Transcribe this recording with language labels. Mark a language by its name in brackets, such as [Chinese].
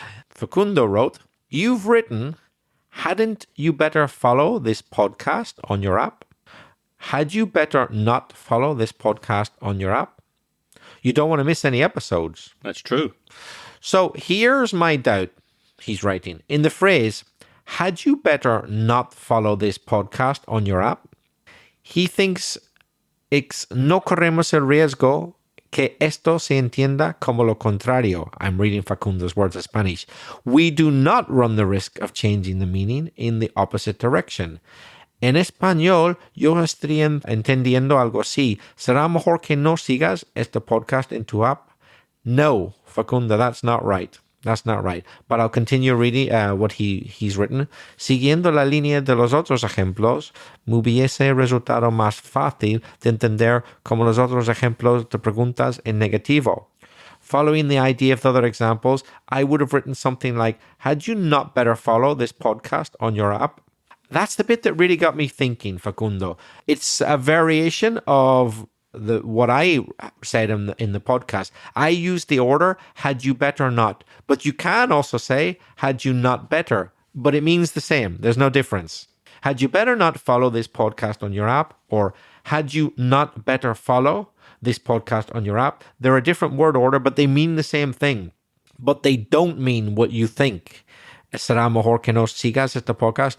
[English] Facundo wrote, you've written, hadn't you better follow this podcast on your app? Had you better not follow this podcast on your app? You don't want to miss any episodes. That's true. So here's my doubt, he's writing. In the phrase, had you better not follow this podcast on your app? He thinks [Spanish] no corremos el riesgo que esto se entienda como lo contrario. [English] I'm reading Facundo's words in Spanish. We do not run the risk of changing the meaning in the opposite direction. [Spanish] En español, yo estoy entendiendo algo así. ¿Será mejor que no sigas este podcast en tu app? No, Facundo, [English] that's not right. That's not right. But I'll continue reading what he's written. [Spanish] Siguiendo la línea de los otros ejemplos, me hubiese resultado más fácil de entender como los otros ejemplos de preguntas en negativo. [English] Following the idea of the other examples, I would have written something like, had you not better follow this podcast on your app? That's the bit that really got me thinking, Facundo. It's a variation of what I said in the podcast. I used the order, had you better not. But you can also say, had you not better. But it means the same. There's no difference. Had you better not follow this podcast on your app, or had you not better follow this podcast on your app? They're a different word order, but they mean the same thing. But they don't mean what you think. [Spanish] ¿Será mejor que no sigas este podcast?